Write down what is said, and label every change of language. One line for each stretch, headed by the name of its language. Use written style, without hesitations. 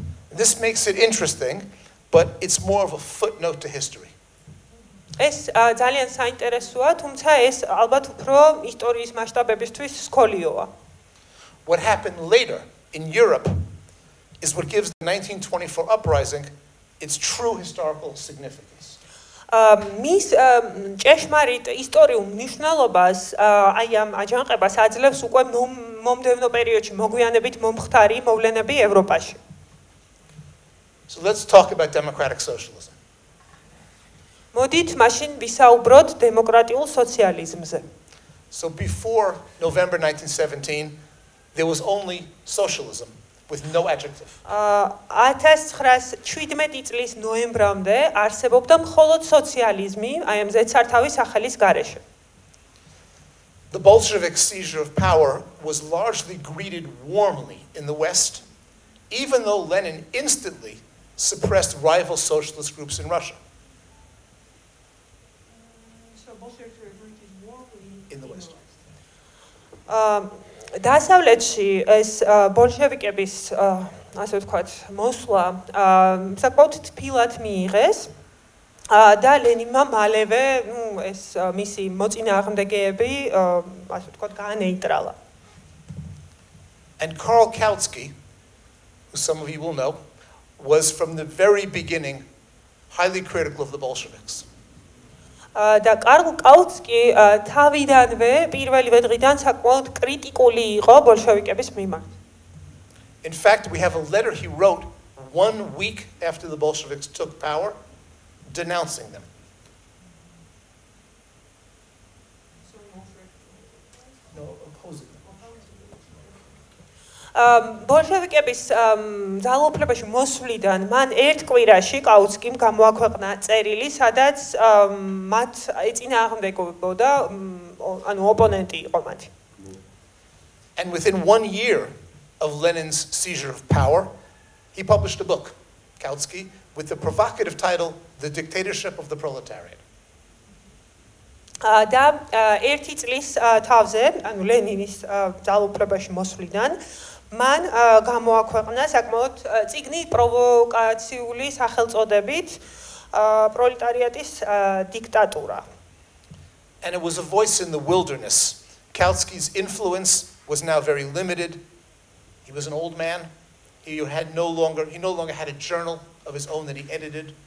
English: This makes it interesting, but it's more of a footnote to history.
Georgian: ეს ძალიან საინტერესოა, თუმცა ეს ალბათ უფრო ისტორიის მასშტაბებისთვის სკოლიოა.
English: What happened later in Europe is what gives the 1924 uprising its true historical significance.
Georgian: მის ჭეშმარიტ ისტორიულ მნიშვნელობას აი ამ აჯანყებას აძლევს უკვე მომდევნო პერიოდში მოგვიანებით მომხდარი მოვლენები ევროპაში.
English: So let's talk about democratic socialism.
Georgian: მოდით მაშინ ვისაუბროთ დემოკრატიულ სოციალიზმზე.
English: So before November 1917, there was only socialism with no adjective.
Georgian: 1917 წლის ნოემბრამდე არსებობდა მხოლოდ სოციალიზმი, აი ამ ზეცართავის სახელის გარეშე.
English: The Bolshevik seizure of power was largely greeted warmly in the West, even though Lenin instantly suppressed rival socialist groups in Russia. So Bolsheviks were greeted warmly in the West.
Georgian: დასავლეთში ეს ბოლშევიკების ასე ვთქვათ, მოსვლა საკმაოდ თბილად მიიღეს და ლენინმა მალევე, ეს მისი მოწინააღმდეგეები, ასე ვთქვათ, გაანეიტრალა.
English: And Karl Kautsky, who some of you will know, was from the very beginning highly critical of the Bolsheviks.
Georgian: და კარლ კაუტსკი თავიდანვე პირველივე დღიდან საკმაოდ კრიტიკული იყო ბოლშევიკების მიმართ.
English: In fact, we have a letter he wrote 1 week after the Bolsheviks took power, denouncing them. No, opposing them.
Georgian: ბოლშევიკების ძალაუფლებაში მოსვლიდან მან ერთ კვირაში კაუტსკიმ გამოაქვეყნა წერილი, სადაც მათ ეწინააღმდეგებოდა, ანუ ოპონენტი იყო მათი.
English: And within 1 year of Lenin's seizure of power, he published a book, Kautsky, with the provocative title The Dictatorship of the Proletariat.
Georgian: და ერთი წლის თავზე, ანუ ლენინის ძალაუფლებაში მოსვლიდან მან გამოაქვეყნა საკმაოდ წიგნი პროვოკაციული სახელწოდებით პროლეტარიატის დიქტატურა.
English: And it was a voice in the wilderness. Kautsky's influence was now very limited. He was an old man. He no longer had a journal of his own that he edited.